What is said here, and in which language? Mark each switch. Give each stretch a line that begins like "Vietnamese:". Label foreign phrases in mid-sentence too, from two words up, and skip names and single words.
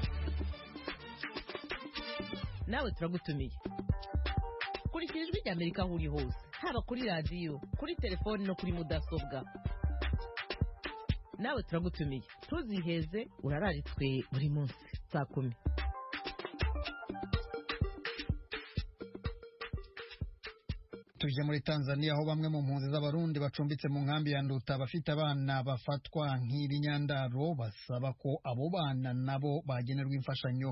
Rundi: Nawe turagutumiye. Kurikira Ijwi ry'Amerika aho uri hose, haba kuri radiyo, kuri telefoni no kuri mudasobwa. Nawe turagutumiye. Tuziheze urararitswe buri munsi saa 10. Tuje muri Tanzania aho bamwe mu mpunzi z'abarundi bacumbitse mu nkambi ya Nduta bafite abana bafatwa nk'ibinyandaro basaba ko abo bana nabo bagenerwa imfashanyo.